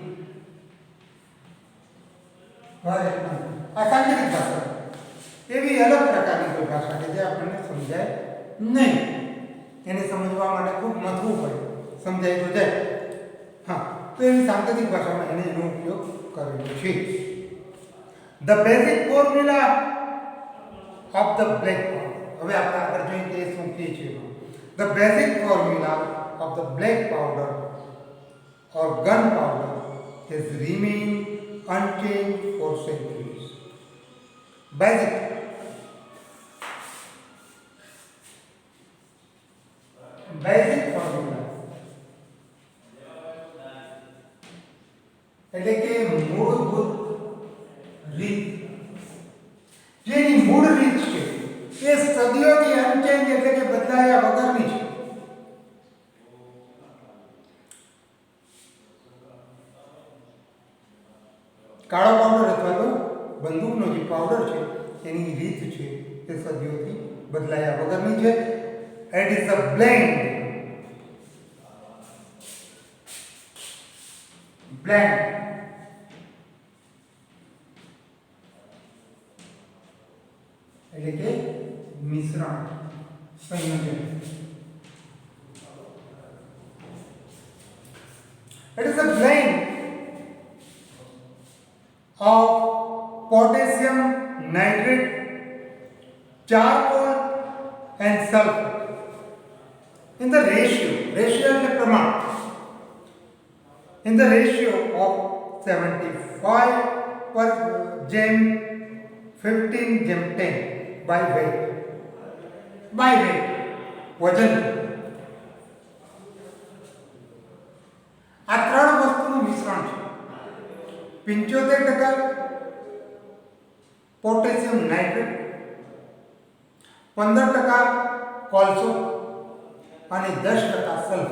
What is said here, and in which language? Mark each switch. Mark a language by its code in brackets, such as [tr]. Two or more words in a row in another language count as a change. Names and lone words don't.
[gu] ઘર એક મંદિર. આ સાંકેતિક ભાષા. એવી અલગ પ્રકારની કોઈ ભાષા કે જે આપણને સમજાય નહીં. એને સમજવા માટે ખૂબ મથવું પડે. સમજાય તો જાય. હા, તો એવી સાંકેતિક ભાષામાં એનો ઉપયોગ કરેલો છે. [en] The basic formula of the black powder. [gu] હવે આપણે આગળ જોઈએ કે શું કહે છે. [en] The basic formula of the black powder or gunpowder has remained unchanged for centuries. Basic formula [gu] એટલે કે મૂળભૂત રીત. જેની મૂળ રીત છે એ સદીઓથી અનચેન્જ એટલે કે બદલાયા વગરની છે. કાળો પાવડર અથવા તો બંદૂકનો જે પાવડર છે એની રીત છે એ સદીઓથી બદલાયા વગરની છે. [en] It is a blend [gu] એટલે કે મિશ્રણ, સંયોજન. [en] It is a blend of potassium nitrate, charcoal and sulfur in the ratio [gu] એટલે પ્રમાણ, [en] in the ratio of 75/15/10 by weight. [gu] વજન. આ ત્રણ વસ્તુનું મિશ્રણ છે. 75% પોટેશિયમ નાઇટ્રેટ, 15% કોલસો અને 10% સલ્ફર.